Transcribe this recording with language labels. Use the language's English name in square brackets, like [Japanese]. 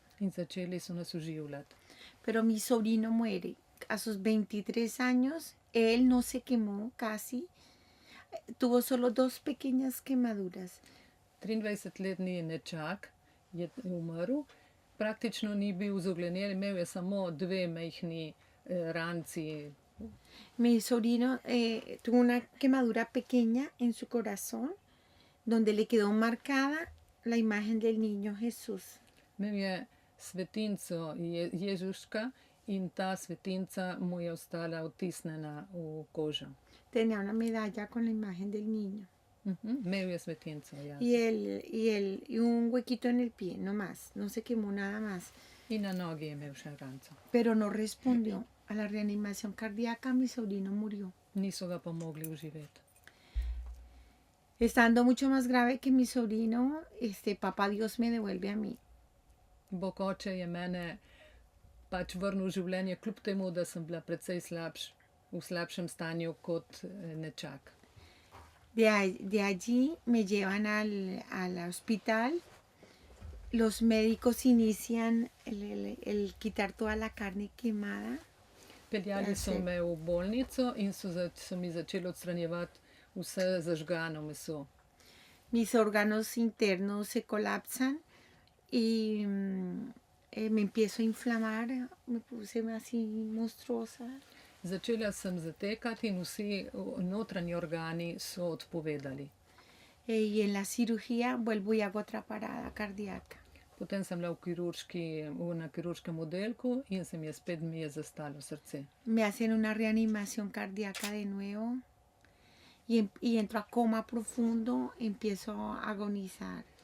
[Slovenian] In začeli so nas oživljati. [Spanish] Pero mi sobrino muere a sus 23 años. Él no se quemó casi, tuvo solo 2 pequeñas quemaduras. [Slovenian] 23-letni nečak je umrl, praktično ni bil zoglenel, imel je samo 2 majhni ranci. [Spanish] Mi sobrino tuvo una quemadura pequeña en su corazón, donde le quedó marcada la imagen del niño Jesús. [Slovenian] Imel je svetinco Ježuška in ta svetinca mu je ostala vtisnjena v kožo. [Spanish] Tenía una medalla con la imagen del niño. [Slovenian] Imel je svetinco, ja. [Spanish] Y un huequito en el pie, no más, no se quemó nada más. [Slovenian] In na nogi je imel še ranco. [Spanish] Pero no respondió a la reanimación cardíaca, mi sobrino murió. [Slovenian] Niso ga pa mogli oživeti. [Spanish] Estando mucho más grave que mi sobrino, papá Dios me devuelve a mí. [Slovenian] Bog oče je mene pač vrnil v življenje, kljub temu, da sem bila precej v slabšem stanju kot nečak. [Spanish] De allí me llevan al hospital los médicos inician el quitar toda la carne quemada. [Slovenian] Peljali so se- me v bolnico in so mi začeli odstranjevati vse zažgano meso. [Spanish] Mis órganos internos se colapsan y me empiezo a inflamar, me puse así monstruosa. [Slovenian] Začela sem zatekati in vsi notranji organi so odpovedali. [Spanish] Y en la cirugía vuelvo y hago otra parada cardíaca. [Slovenian] Potem sem bila na kirurškem oddelku in mi je zastalo srce. [Spanish] Me hacen una reanimación cardíaca de nuevo y entro a coma profundo, empiezo a agonizar.